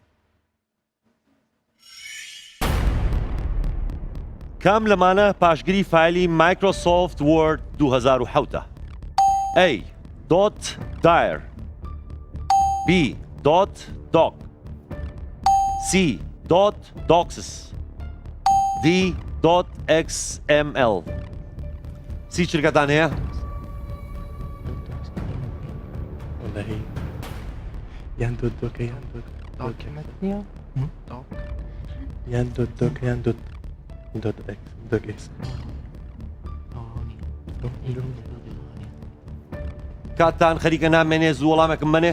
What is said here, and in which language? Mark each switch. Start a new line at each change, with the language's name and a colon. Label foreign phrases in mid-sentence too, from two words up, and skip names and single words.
Central Kurdish: کام لەمانە پاشگیری فایلی مایکرۆسۆفت وۆرد 2007 ئەی دوت دایر بی دوت دوک سی دوت دوکسس دی دوت ایکس ام ال سی چرکەتان هەیە یان دوت دۆکە یان دوت یان دوت دۆکە یان دوت ئەکس کاتتان خەریکە نامێنێ زوو وەڵامێکم منێ